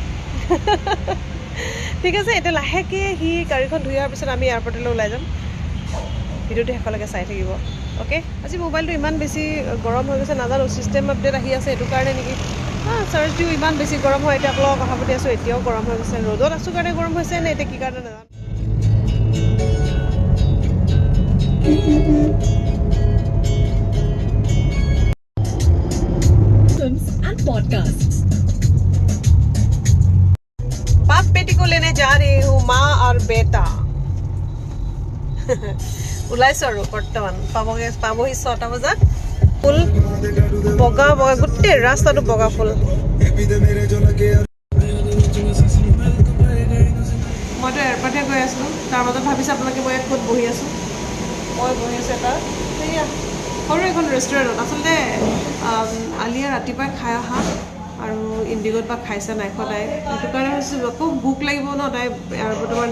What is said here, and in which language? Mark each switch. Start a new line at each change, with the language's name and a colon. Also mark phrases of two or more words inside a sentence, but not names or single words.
Assamese: ঠিক আছে এতিয়া লাহেকৈ সি গাড়ীখন ধুই অহাৰ পিছত আমি এয়াৰপৰ্টলৈ ওলাই যাম ভিডিঅ'টো শেষলৈকে চাই থাকিব অ'কে আজি মোবাইলটো ইমান বেছি গৰম হৈ গৈছে নাজানো
English: system update
Assamese: আহি আছে সেইটো কাৰণে নেকি চাৰ্জ দিও ইমান বেছি গৰম হয় এতিয়া আপোনালোকৰ কথা পাতি আছোঁ এতিয়াও গৰম হৈ গৈছে ৰ'দত আছোঁ কাৰণে গৰম হৈছে নে এতিয়া কি কাৰণে নাজানো
Hindi: बाप बेटी को लेने जा रही हूँ माँ और बेटा
Assamese: ওলাইছোঁ আৰু বৰ্তমান পাবহি 6টা বজাত ফুল বগা বগা গোটেই ৰাস্তাটো বগা ফুল মইতো এয়াৰপৰ্টহে গৈ আছিলোঁ তাৰ মাজত ভাবিছোঁ আপোনালোকে মই ক'ত বহি আছোঁ মই বহি আছোঁ এটা সেয়া সৰু এখন ৰেষ্টুৰেণ্টত আচলতে আলিয়া ৰাতিপুৱাই খাই অহা আৰু ইণ্ডিগ'ত বা খাইছে নাই সদায় সেইটো কাৰণে ভাবিছোঁ আকৌ ভোক লাগিব ন তাই এয়াৰপৰ্টৰ পৰা